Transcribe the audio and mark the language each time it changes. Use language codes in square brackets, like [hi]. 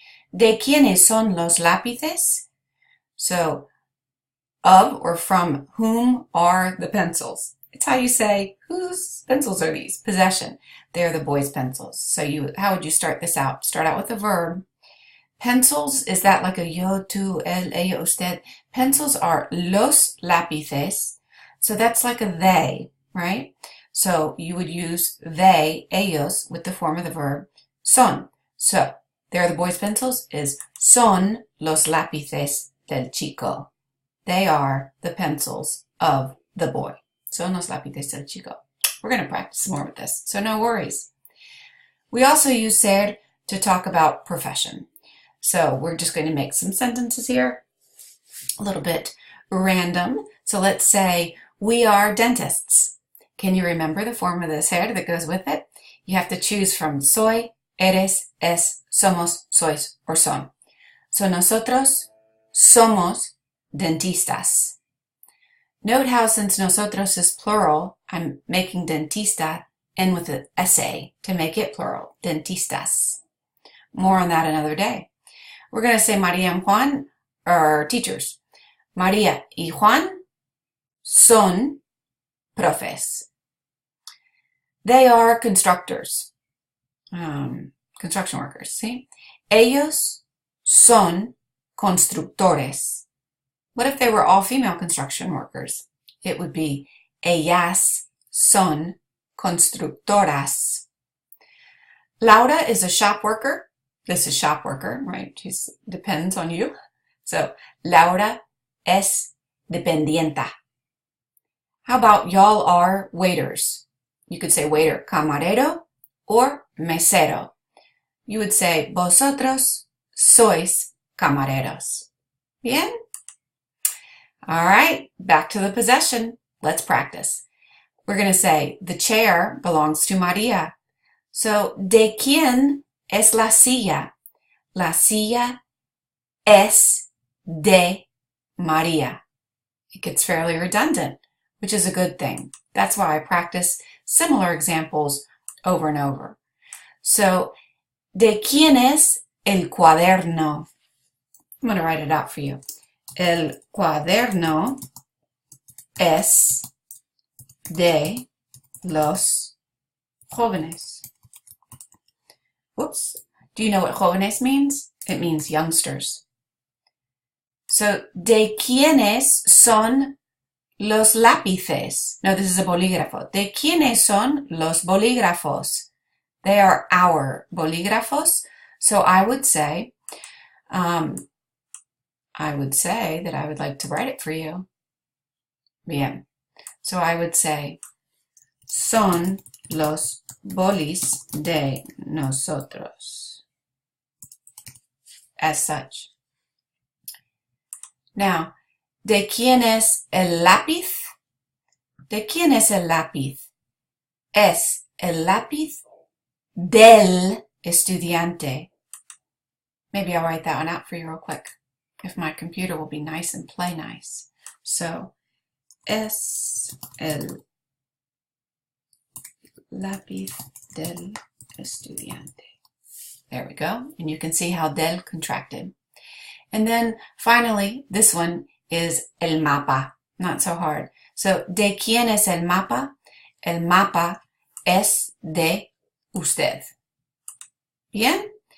[es] ¿De quiénes son los lápices? [en] So, of or from whom are the pencils? It's how you say, whose pencils are these? Possession. They're the boys' pencils. So how would you start this out? Start out with a verb. Pencils, is that like a yo, tú, él, ella, usted? Pencils are los lápices. So that's like a they, right? So you would use they, ellos, with the form of the verb son. So there are the boys' pencils is [es] son los lápices del chico. [en] They are the pencils of the boy. [es] Son los lápices del chico. [en] We're going to practice more with this, so no worries. We also use ser to talk about profession. So we're just going to make some sentences here, a little bit random. So let's say we are dentists. Can you remember the form of the ser that goes with it? You have to choose from soy, eres, es, somos, sois, or son. [es] So nosotros somos dentistas. [en] Note how since nosotros is plural, I'm making dentista end with an SA to make it plural, dentistas. More on that another day. We're going to say Maria and Juan are teachers. [es] Maria y Juan son profes. [en] They are constructors, construction workers, see? [es] Ellos son constructores. [en] What if they were all female construction workers? It would be [es] ellas son constructoras. [en] Laura is a shop worker. This is shop worker, right? It depends on you. So, [es] Laura es dependienta. [en] How about y'all are waiters? You could say waiter, camarero, or mesero. You would say [es] vosotros sois camareros. Bien? [en] All right, back to the possession. Let's practice. We're going to say the chair belongs to Maria. So, [es] ¿de quién es la silla? La silla es de Maria. [en] It gets fairly redundant, which is a good thing. That's why I practice similar examples over and over. [es] So, ¿de quién es el cuaderno? [en] I'm going to write it out for you. [es] El cuaderno es de los jóvenes. [en] Whoops. Do you know what jóvenes means? It means youngsters. [es] So, ¿de quiénes son los lápices? [en] No, this is a [es] bolígrafo. ¿De quiénes son los bolígrafos? [en] They are our bolígrafos. So I would say that I would like to write it for you. Bien. So I would say, [es] son los bolis de nosotros. [en] As such. [es] Now, ¿de quién es el lápiz? ¿De quién es el lápiz? ¿Es el lápiz del estudiante. [en] Maybe I'll write that one out for you real quick, if my computer will be nice and play nice. [es] So, es el lápiz del estudiante. [en] There we go. And you can see how del contracted. And then finally, this one is el mapa. Not so hard. [es] So, ¿de quién es el mapa? El mapa es de usted. Bien?